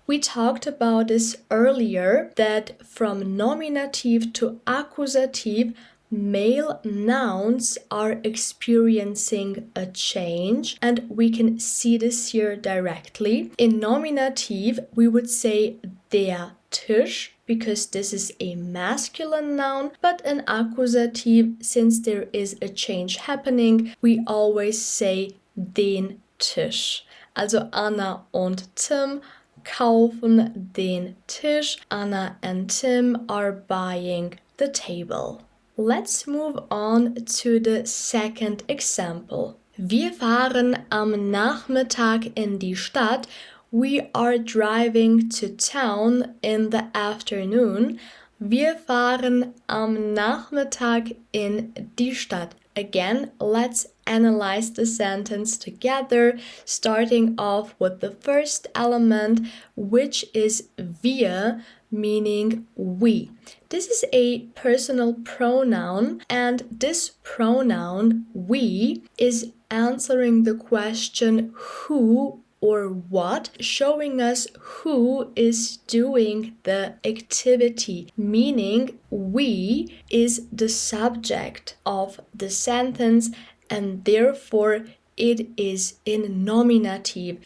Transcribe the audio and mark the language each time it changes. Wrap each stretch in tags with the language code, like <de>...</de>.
<en>We talked about this earlier, that from nominative to accusative, male nouns are experiencing a change, and we can see this here directly. In nominative, we would say</en> <de>der Tisch,</de> <en>because this is a masculine noun, but in accusative, since there is a change happening, we always say</en> <de>den Tisch. Also Anna und Tim kaufen den Tisch.</de> <en>Anna and Tim are buying the table. Let's move on to the second example.</en> <de>Wir fahren am Nachmittag in die Stadt.</de> <en>We are driving to town in the afternoon.</en> <de>Wir fahren am Nachmittag in die Stadt.</de> <en>Again, let's analyze the sentence together, starting off with the first element, which is wir, meaning we. This is a personal pronoun, and this pronoun, we, is answering the question who or what, showing us who is doing the activity, meaning we is the subject of the sentence and therefore it is in nominative.</en>